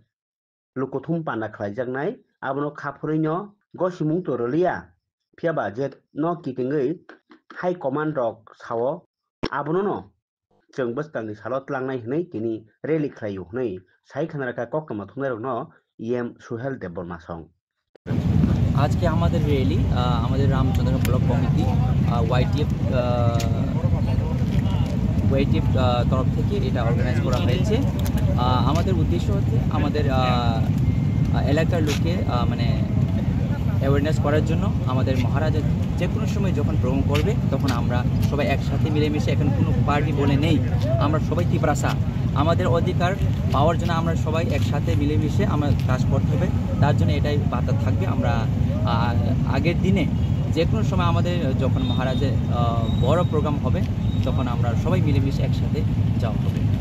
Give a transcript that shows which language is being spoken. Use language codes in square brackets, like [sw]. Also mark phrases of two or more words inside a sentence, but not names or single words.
[trp] लुकुथुम पान्डा खालायजानाय आबनो खाफुरैनो गसिमुं तोरलिया फियाबा जे न किटिंगै हाई कमान्ड रक सावो आबनो न जों बसकांनि सालत लांनाय हनै तिनि रैली खालायो हनै साइ खानाराका कक्कमा थुनाय न EM सुहेल देबबर्मा सं [hi] आज के हमारे रैली हमारे रामचंद्र ब्लॉक कमिटी YTF तरफ [bn] থেকে এটা অর্গানাইজ করা হয়েছে আমাদের উদ্দেশ্য হচ্ছে আমাদের এলাকার লোকে মানে অ্যাওয়ারনেস করার জন্য আমাদের মহারাজা যে কোনো সময় যখন প্রোগ্রাম করবে তখন আমরা সবাই একসাথে মিলেমিশে এখন কোনো পার্টি বলে নেই আমরা সবাই তীব্রাসা আমাদের অধিকার পাওয়ার জন্য আমরা সবাই একসাথে মিলেমিশে আমরা কাজ করতে হবে তার জন্য এটাই বার্তা থাকবে আমরা আগের দিনে যে কোনো সময় আমাদের যখন মহারাজের বড় প্রোগ্রাম হবে তখন আমরা সবাই মিলেমিশে একসাথে যাওয়া হবে